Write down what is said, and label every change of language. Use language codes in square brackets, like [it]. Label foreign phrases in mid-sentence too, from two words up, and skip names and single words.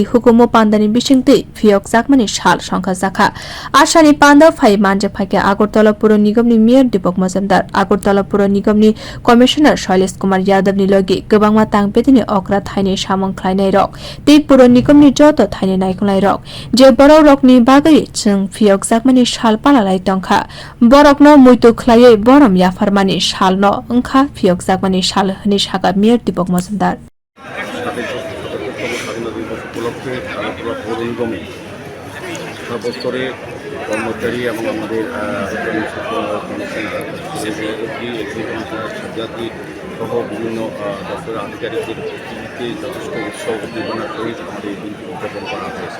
[trp] हुकुमो पान्दानि बिसिंतै फियक जाकमानि साल संखा जाखा आसानि पान्दा फाइ मानजा फाके आगरतला पुर निगमनि मेयर दीपक मजमदार आगरतला पुर निगमनि कमिशनार शैलेश कुमार यादवनि लगे गोबांमा तांपेदिनि अक्रा थाइने सामं ख्लाइनाय रक तै पुर निगमनि जत थाइने नायखलाय रक जे बरक रकनि बागै जों फियक जाकमानि साल पालालाय टंखा बरक न मुइतु ख्लायै बरम याफारमानि साल न ओंखा फियक जाकमानि साल हनि सागा मेयर दीपक मजमदार [bn] কর্মচারী এবং আমাদের সহ বিভিন্ন দপ্তরের আধিকারিকদের উপস্থিতিতে যথেষ্ট উৎসব উদ্দীপনার সহিত আমাদের এই দিনটি উদযাপন করা হয়েছে।